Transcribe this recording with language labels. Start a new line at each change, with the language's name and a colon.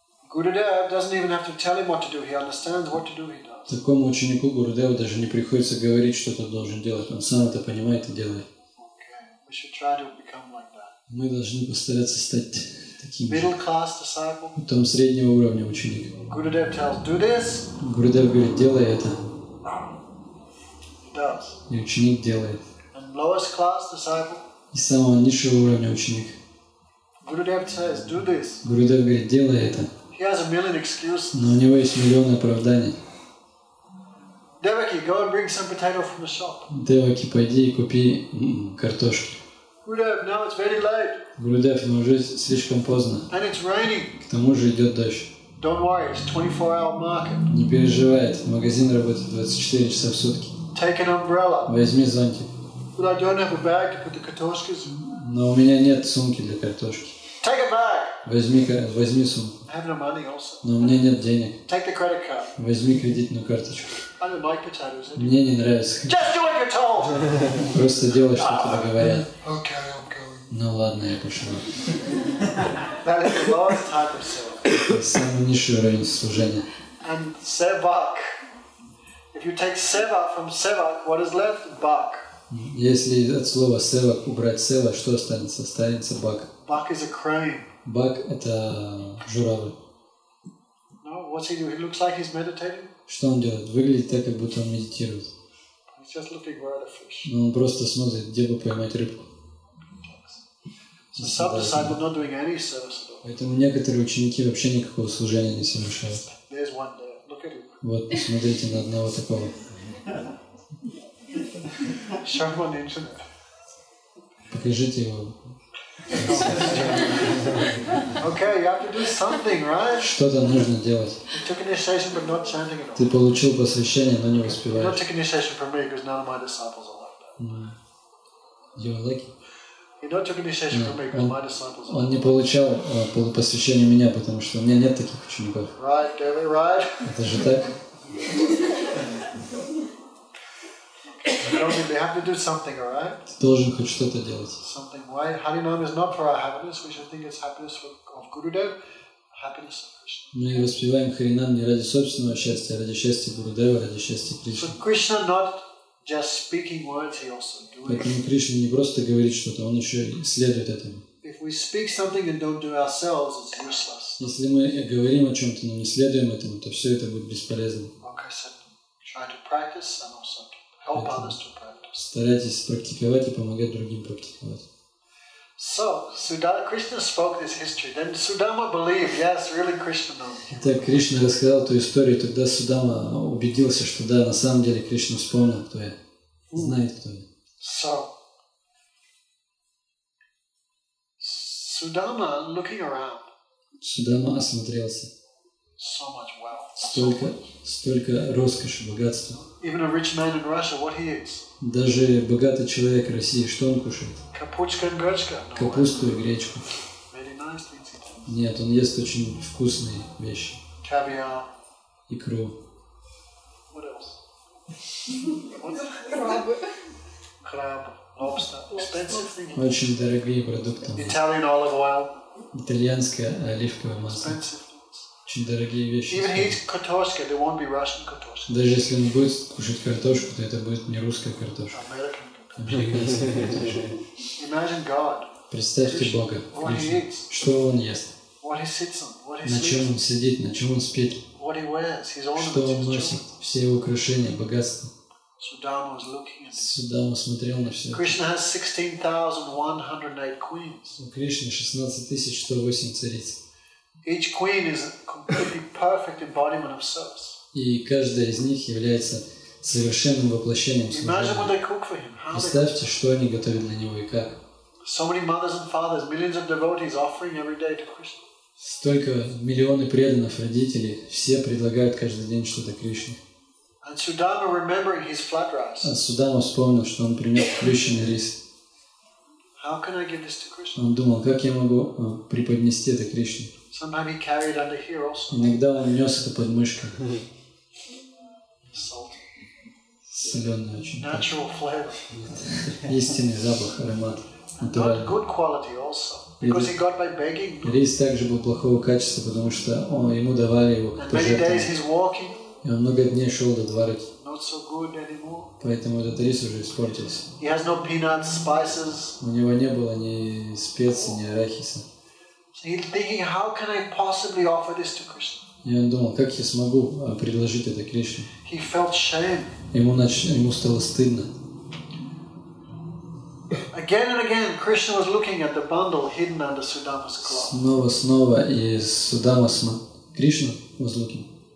English: Gurudev doesn't even have to tell him what to do. He understands what to do, he does.
Russian: Такому ученику Гурудеву даже не приходится говорить, что тот должен делать. Он сам это понимает и делает.
English: Okay. We should try to become like that.
Russian: Мы должны постараться стать таким же.
English: Middle class disciple.
Russian: Потом среднего уровня ученик.
English: Gurudev tells, do this.
Russian: Гурудев говорит, делай это.
English: He does.
Russian: И ученик делает.
English: And lowest class disciple.
Russian: И самого низшего уровня ученик.
English: Gurudev says, do this.
Russian: Гурудев говорит, делай это.
English: He has a million excuses.
Russian: Но у него есть миллионы оправданий.
English: Devaki, go and bring some potato from the shop.
Russian: Деваки, пойди и купи картошки.
English: Gurudev, now it's very late.
Russian: Гурудев, но уже слишком поздно.
English: And it's raining.
Russian: К тому же идет дождь.
English: Don't worry, it's 24-hour market.
Russian: Не переживай, магазин работает 24 часа в сутки.
English: Take an umbrella.
Russian: Возьми зонтик.
English: But I don't have a bag to put the katoshkas.
Russian: Но у меня нет сумки для картошки.
English: Take a bag.
Russian: Возьми сумку.
English: I have no money also.
Russian: Но у меня нет денег.
English: Take the credit card.
Russian: Возьми кредитную карточку.
English: I don't like potatoes.
Russian: Мне не нравится.
English: Just do what you're told.
Russian: Просто делай, что тебе говорят.
English: Okay, I'm going.
Russian: Ну ладно, я пошел.
English: That is the lowest type of self.
Russian: Это самый низший уровень служения.
English: And sevak. If you take sevak from sevak, what is left? Bak.
Russian: Если от слова севак убрать сева, что останется? Останется бак.
English: Bak is a crane.
Russian: Бак – это журавль.
English: No, what's he do? He looks like he's meditating.
Russian: Что он делает? Выглядит так, как будто он медитирует.
English: He's just looking where are the fish.
Russian: Но он просто смотрит, где бы поймать рыбку.
English: So some disciple not doing any service at all.
Russian: Поэтому некоторые ученики вообще никакого служения не совершают.
English: There's one there. Look at him.
Russian: Вот, посмотрите на одного такого.
English: Show him on the internet.
Russian: покажите его.
English: Okay, you have to do something, right?
Russian: Что-то нужно делать.
English: You took initiation, but not chanting at all.
Russian: Ты получил посвящение, но не
English: You don't
Russian: воспеваешь.
English: take initiation from me because none of my disciples are like that. You are lucky. You don't take initiation from me because my disciples are
Russian: Он
English: like
Russian: не получал посвящение меня, потому что у меня нет таких учеников.
English: that. Right, David, right?
Russian: Это же так.
English: They have to do something, all right?
Russian: Ты должен хоть что-то делать.
English: Something. Why? Harinam is not for our happiness. We should think it's happiness of Gurudev, happiness of Krishna.
Russian: Мы воспеваем Харинам не ради собственного счастья, а ради счастья Гурудева, ради счастья Кришны.
English: So Krishna not just speaking words, he also doing.
Russian: Поэтому Кришна не просто говорит что-то, он еще и следует этому.
English: If we speak something and don't do ourselves, it's useless.
Russian: Если мы говорим о чем-то, но не следуем этому, то все это будет бесполезно.
English: Okay, so try to practice and also help others to practice.
Russian: Старайтесь практиковать и помогать другим практиковать.
English: So, Krishna spoke this history. Then Sudama believed, yes, really Krishna knows.
Russian: Итак, Кришна рассказал эту историю, тогда Судама убедился, что да, на самом деле Кришна вспомнил, кто я, знает, кто я.
English: So, Sudama looking around,
Russian: Судама осмотрелся.
English: so much wealth.
Russian: Столько роскоши, богатства.
English: Even a rich man in Russia, what he eats?
Russian: Даже богатый человек России, что он кушает?
English: Kapuchka and grechka. No way.
Russian: Капусту и гречку.
English: Very nice things he does.
Russian: Нет, он ест очень вкусные вещи.
English: Caviar.
Russian: Икру.
English: What else?
Russian: Крабы.
English: Crab, lobster. Expensive things.
Russian: Очень дорогие продукты.
English: Italian olive oil.
Russian: Итальянское оливковое масло.
English: Expensive things.
Russian: Очень дорогие вещи.
English: Even he eats kartoshka, there won't be Russian kartoshka.
Russian: Даже если он будет кушать картошку, то это будет не русская картошка.
English: American kartoshka.
Russian: Американская картошка.
English: Imagine God.
Russian: Представьте Бога,
English: What he
Russian: Кришну.
English: eats.
Russian: Что он ест,
English: What he sits on. What he
Russian: на чем
English: sleeps
Russian: он сидит, на чем он спит,
English: on. What he wears. His
Russian: что он
English: ornaments. His
Russian: носит,
English: jewelry.
Russian: все его украшения, богатство.
English: Sudama was looking at this.
Russian: Судама смотрел на все.
English: Krishna has 16,108 queens.
Russian: У Кришны 16 108 цариц.
English: Each queen is a completely perfect embodiment of service.
Russian: И каждая из них является совершенным воплощением
English: Imagine what
Russian: служения.
English: they cook for him. How they
Russian: Представьте, что они готовят для него и как.
English: So many mothers and fathers, millions of devotees offering every day to Krishna.
Russian: Столько миллионы преданных родителей, все предлагают каждый день что-то Кришне.
English: And Sudama, remembering his flat rice,
Russian: А Судама вспомнил, что он принес плющенный рис.
English: how can I give this to Krishna?
Russian: Он думал, как я могу преподнести это Кришне.
English: Sometimes he carried under here also.
Russian: Иногда он нес это под мышкой.
English: Salt.
Russian: Соленый очень.
English: Natural flavor.
Russian: Истинный запах, аромат.
English: Not
Russian: Натуральный.
English: good quality also. Because he got by begging. No.
Russian: Рис также был плохого качества, потому что ему давали его как
English: And many days
Russian: пожертвование.
English: he's walking.
Russian: И он много дней шел до двора,
English: Not so good anymore.
Russian: поэтому этот рис уже испортился.
English: He has no peanuts, spices.
Russian: У него не было ни специй, ни арахиса.
English: So he's thinking, how can I possibly offer this to Krishna?
Russian: И он думал, как я смогу предложить это Кришне.
English: He felt shame.
Russian: Ему стало стыдно.
English: Again and again, Krishna was looking at the bundle hidden under Sudama's cloth.
Russian: Снова, и Судама Кришна
English: was looking.